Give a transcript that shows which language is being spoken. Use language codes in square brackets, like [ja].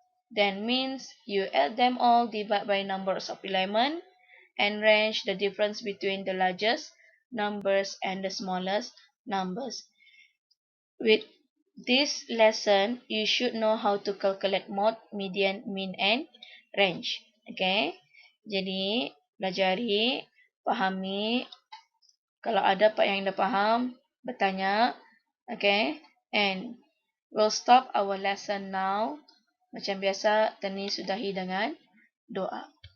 [en] Then means you add them all, divide by numbers of element, and range the difference between the largest numbers and the smallest numbers. With this lesson, you should know how to calculate mode, median, mean, and range. [ms] Okay. Jadi, pelajari, pahami. Kalau ada part yang dah faham, bertanya. [en] Okay. And we'll stop our lesson now. [ms] Macam biasa, Tani sudahi dengan doa.